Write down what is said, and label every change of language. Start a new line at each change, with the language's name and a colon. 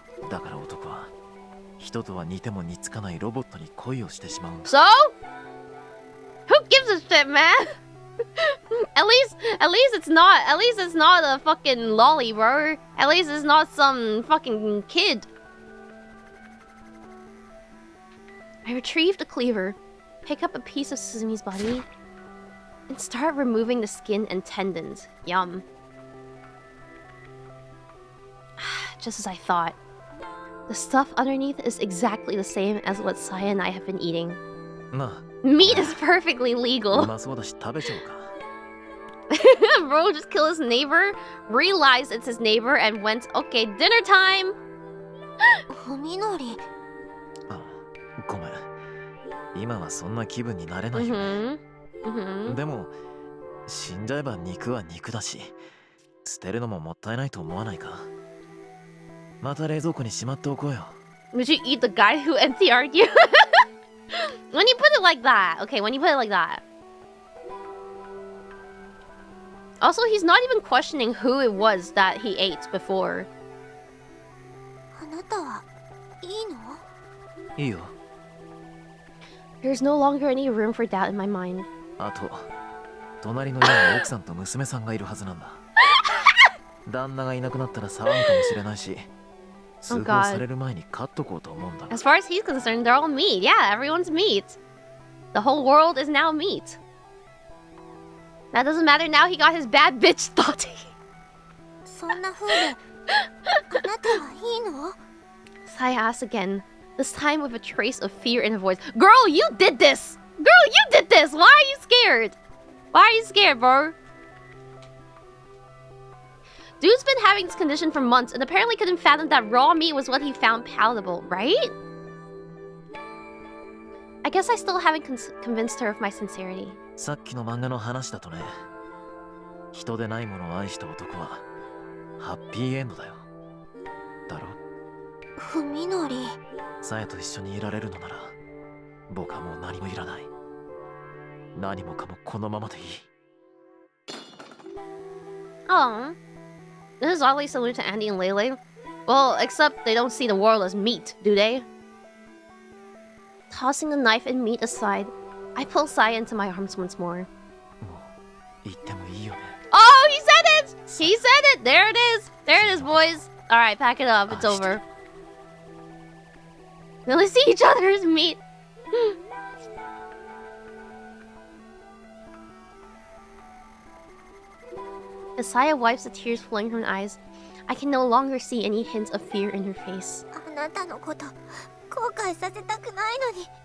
Japanese: だから男は人とは似ても似つかないロボットに恋をしてしまうんだ。
English: So? Who gives a shit, man? at least it's not a fucking lolly, bro. At least it's not some fucking kid. I retrieved a cleaver, pick up a piece of Suzumi's body, and start removing the skin and tendons. Yum. Just as I thought. The stuff underneath is exactly the same as what Saya and I have been eating.
Japanese: なあ、
English: Meat is perfectly
Japanese: う
English: legal.
Japanese: まそうだし食べちゃおうか。
English: Bro just killed his neighbor, realized it's his neighbor, and went, okay, dinner time!
Japanese: ふみのり、あ、ごめん。今はそんな気分になれないよね。でも、死んじゃえば肉は肉だし、捨てるのももったいないと思わないか。また冷蔵庫にしまっておこうよ。
English: Would you eat the guy who NTR'd you? When you put it like that. Okay, when you put it like that. Also, he's not even questioning who it was that he ate before.
Japanese: あなたはいいの？いいよ。
English: There's no longer any room for doubt in my mind.
Japanese: あと、隣の家に奥さんと娘さんがいるはずなんだ。旦那がいなくなったら騒ぐかもしれないし、通報される前に飼っとこうと思うんだ。
English: As far as he's concerned, they're all meat. Yeah, everyone's meat. The whole world is now meat. That doesn't matter now, he got his bad bitch thought.
Japanese: そんな風で、あなたはいいの？
English: Saya asked again, this time with a trace of fear in her voice. Girl, you did this! Girl, you did this! Why are you scared? Why are you scared, bro? Dude's been having this condition for months and apparently couldn't fathom that raw meat was what he found palatable, right? I guess I still haven't convinced her of my sincerity.
Japanese: さっきの漫画の話だとね、人でないものを愛した男はハッピーエンドだよ。だろ？ふみのり。さやと一緒にいられるのなら、僕はもう何もいらない。何もかもこのままでいい。
English: Oh. This is oddly similar to Andy and Lele. Well, except they don't see the world as meat, do they? Tossing the knife and meat aside, I pull Saya into my arms once more.
Japanese: もう言ってもいいよね。
English: Oh, he said it! He said it! There it is! There it is, boys! Alright, pack it up. It's over. We only see each other as meat. As Saya wipes the tears flowing from her eyes, I can no longer see any hints of fear in her face.
Japanese: あなたのこと後悔させたくないのに、なのに。